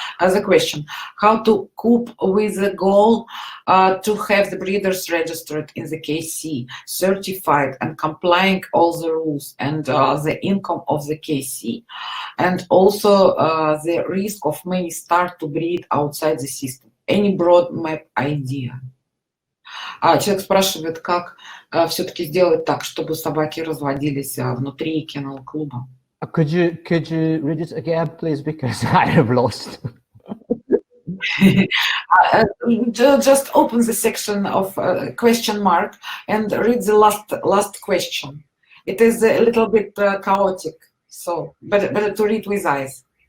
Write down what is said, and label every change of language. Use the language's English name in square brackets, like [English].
[English] As a question, how to cope with the goal to have the breeders registered in the KC, certified and complying all the rules and the income of the KC, and also the risk of many start to breed outside the system. Any broad map idea? [Russian] Человек спрашивает, как все-таки сделать так, чтобы собаки разводились внутри кинологклуба. [English] Could you read it again, please, because I have lost. Just open the section of question mark and read the last question. It is a little bit chaotic, so better to read with eyes.